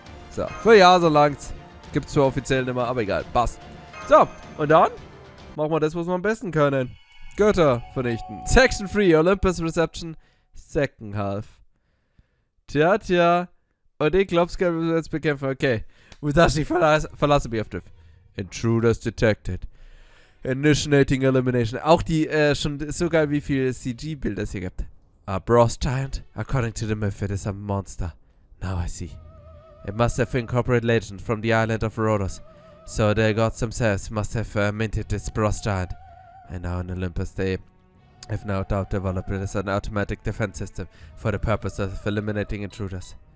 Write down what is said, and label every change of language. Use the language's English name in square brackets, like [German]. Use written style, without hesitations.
[German] So, für ja, so lang's. Gibt's zwar offiziell nicht mehr, aber egal, passt. So, und dann machen wir das, was wir am besten können. Götter vernichten. [English] Section 3, Olympus Reception, Second Half. [German] Tja. Und ich glaub's, können wir jetzt bekämpfen. Okay. Musashi, verlasse mich auf Drift. [English] Intruders detected. Initiating elimination. [German] Auch die, schon so geil, wie viele CG-Bilder es hier gibt. [English] A Bros Giant. According to the myth, it is a monster. Now I see. It must have incorporated legend from the island of Rhodos. So the gods themselves must have minted this Bros Giant. And now in Olympus they have no doubt developed it as an automatic defense system for the purpose of eliminating intruders.